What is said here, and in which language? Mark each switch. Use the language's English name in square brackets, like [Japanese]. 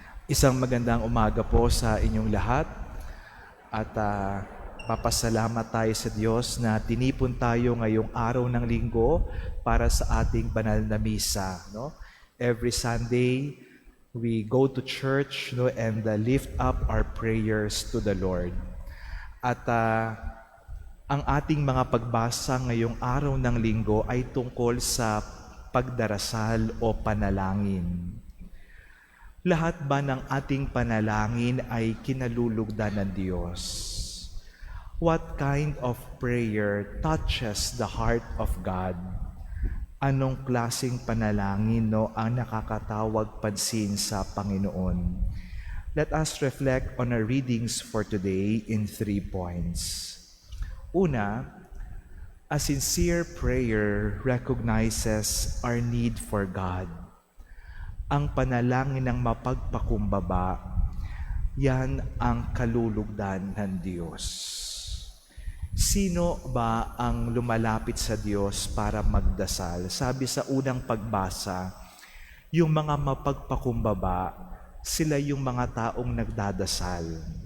[Filipino] Isang magandang umaga po sa inyong lahat at papasalamat tayo sa Diyos na tinipon tayo ngayong araw ng linggo para sa ating banal na misa. No? [English] Every Sunday, we go to church and lift up our prayers to the Lord. [Filipino] At ang ating mga pagbasa ngayong araw ng linggo ay tungkol sa pagdarasal o panalangin. Lahat ba ng ating panalangin ay kinalulugdan ng Diyos? [English] What kind of prayer touches the heart of God? [Filipino] Anong klaseng panalangin ang nakakatawag pansin sa Panginoon? [English] Let us reflect on our readings for today in 3 points. Una, a sincere prayer recognizes our need for God. [Filipino] Ang panalangin ng mapagpakumbaba, yan ang kalulugdan ng Diyos. Sino ba ang lumalapit sa Diyos para magdasal? Sabi sa unang pagbasa, yung mga mapagpakumbaba, sila yung mga taong nagdadasal.